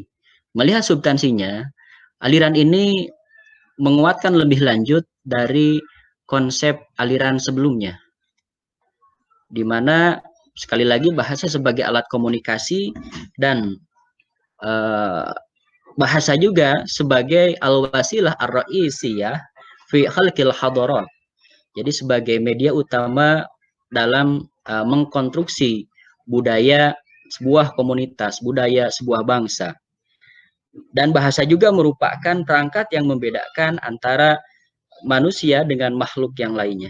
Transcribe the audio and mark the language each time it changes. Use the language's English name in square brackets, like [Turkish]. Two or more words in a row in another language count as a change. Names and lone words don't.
[Indonesian] Melihat substansinya, aliran ini menguatkan lebih lanjut dari konsep aliran sebelumnya, di mana sekali lagi bahasa sebagai alat komunikasi dan bahasa juga sebagai [Arabic] الوسيلة الرئيسية في خلق الحضارات. [Indonesian] Jadi sebagai media utama dalam mengkonstruksi budaya sebuah komunitas, budaya sebuah bangsa. Dan bahasa juga merupakan perangkat yang membedakan antara manusia dengan makhluk yang lainnya.